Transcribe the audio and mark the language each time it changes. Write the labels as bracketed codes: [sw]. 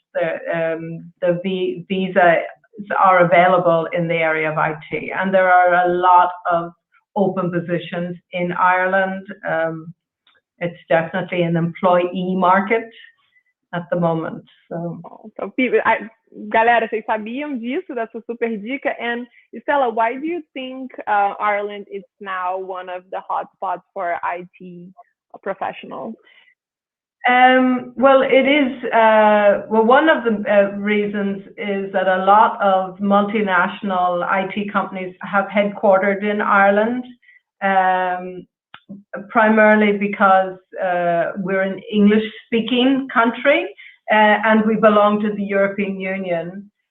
[en] The visa are available in the area of IT, and there are a lot of open positions in Ireland. It's definitely an employee market at the moment. So [pt] galera, vocês sabiam disso, dessa super dica? [en] And Stella, why do you think Ireland is now one of the hotspots for IT professionals? Well, it is. One of the reasons is that a lot of multinational IT companies have headquartered in Ireland, primarily because we're an English-speaking country and we belong to the European Union.